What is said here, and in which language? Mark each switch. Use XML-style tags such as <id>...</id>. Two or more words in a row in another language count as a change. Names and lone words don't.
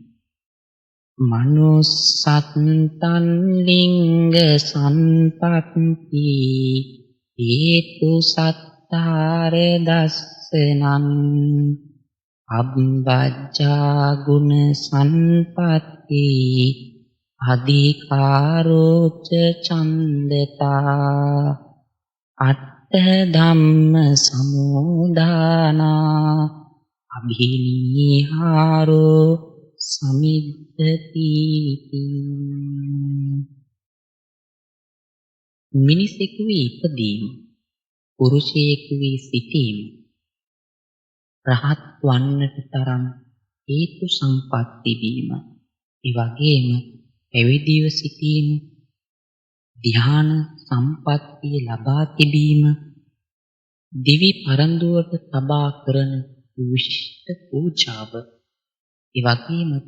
<pi>මනෝසත්තං ලිංග සම්පත්ති හේතු සත්තාර දස්සනං අබ්බජ්ජා ගුණ සම්පත්ති අධිකාරෝච ඡන්දතා අට්ඨ ධම්ම සමුදානා අභිනීහාරෝ සමිද්දති.</pi> <si>මිනිසෙකු වී ඉපදීම, පුරුෂයෙකු වී සිටීම, රහත් වන්නට තරම් හේතු සම්පත් තිබීම, ඒ වගේම පැවිදිව සිටීම, ධ්‍යාන සම්පත්තිය ලබා තිබීම, දිවි පරඳුවට තබා කරන විශිෂ්ට පූජාව, ඒ වගේම</si>